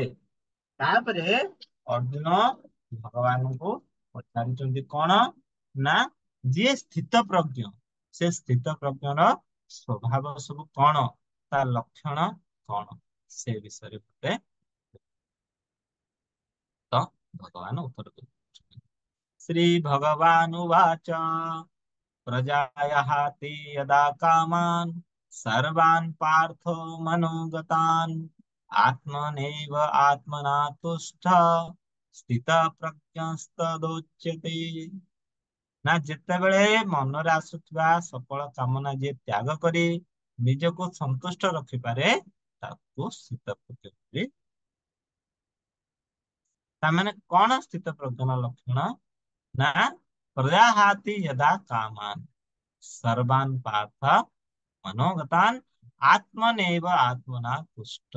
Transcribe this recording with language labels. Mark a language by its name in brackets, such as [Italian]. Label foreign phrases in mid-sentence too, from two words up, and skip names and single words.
[Odia] ତାପରେ ଅର୍ଜୁନ ଭଗବାନଙ୍କୁ ପଚାରୁଛନ୍ତି କଣ ନା ଯିଏ ସ୍ଥିତ ପ୍ରଜ୍ଞ, ସେ ସ୍ଥିତ ପ୍ରଜ୍ଞର ସ୍ୱଭାବ ସବୁ କଣ, ତା ଲକ୍ଷଣ କଣ, ସେ ବିଷୟରେ ଗୋଟେ ତ ଭଗବାନ ଉତ୍ତର ଦେଉଛନ୍ତି। [Sanskrit] ଶ୍ରୀ ଭଗବାନୁବାଚ प्रजायाः ते यदा कामान् सर्वान् पार्थो मनोगतान् आत्मनैव आत्मना तुष्ट स्थितप्रज्ञस्तदोच्यते। [Odia] ନା ଯେତେବେଳେ ମନରେ ଆସୁଥିବା ସକଳ କାମନା ଯିଏ ତ୍ୟାଗ କରି ନିଜକୁ ସନ୍ତୁଷ୍ଟ ରଖିପାରେ ତାକୁ ସ୍ଥିତପ୍ରଜ୍ଞ ବୋଲି। ତାମାନେ କଣ ସ୍ଥିତ ପ୍ରଜ୍ଞର ଲକ୍ଷଣ ନା [Sanskrit] ପ୍ରଜାହାତି ଯଦା କାମାନ୍ ସର୍ବାନ୍ ପାର୍ଥ ମନୋଗତାନ୍ ଆତ୍ମନେବ ଆତ୍ମନା ତୁଷ୍ଟ।